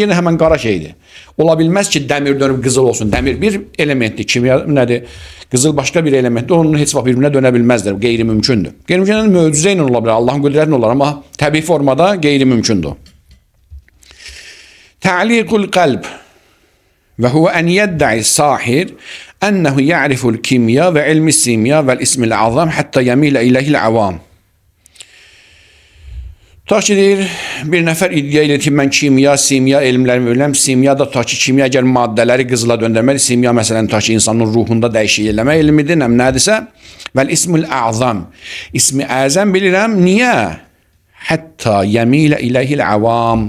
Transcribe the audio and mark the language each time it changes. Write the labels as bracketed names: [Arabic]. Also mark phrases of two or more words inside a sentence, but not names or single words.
[Azerbaijani] Yenə həmən qara şeydir. Ola bilməz ki, dəmir dönüb qızıl olsun. Dəmir bir elementdir, kimya nədir? Qızıl başqa bir elementdir. Onun heç vaxt bir-birinə dönə bilməzlər. Qeyri-mümkündür. Qeyri-mümkün möcüzə ilə ola bilər, Allahın qüdrəti ilə olar, amma təbii formada qeyri-mümkündür. [Arabic] تعليق القلب وهو أن يدعي ساحر أنه يعرف الكيمياء وعلم السيمياء واسم الأعظم حتى يميل إليه العوام. [Azerbaijani] Ta ki deyir, bir nəfər iddia edir ki, mən kimya, simya elmlərimi bilirəm. Simya da ta ki, kimya əgər maddələri qızıla döndərməli. Simya məsələn ta ki, insanın ruhunda dəyişik eləmə elmidir, nəm nədirsə. [Arabic] والاسم الأعظم. [Azerbaijani] İsmi əzəm bilirəm. Niyə? [Arabic] حتى يميل إليه العوام.